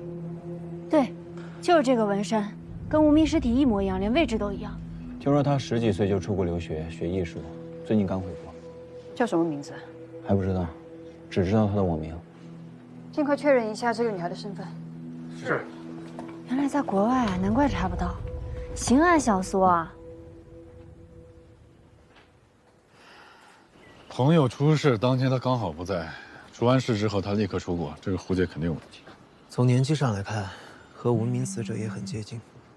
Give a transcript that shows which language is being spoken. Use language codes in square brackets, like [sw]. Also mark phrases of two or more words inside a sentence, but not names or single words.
[zh] 对，就是这个纹身，跟无名尸体一模一样，连位置都一样。听说她10几岁就出国留学学艺术，最近刚回国。叫什么名字？还不知道，只知道她的网名。尽快确認一下這個女孩的身份。是。原來在國外啊，難怪查不到。刑案小說啊。朋友出事當天他剛好不在，出完事之後他立刻出國，這個胡杰肯定有問題。從年紀上來看，和無名死者也很接近。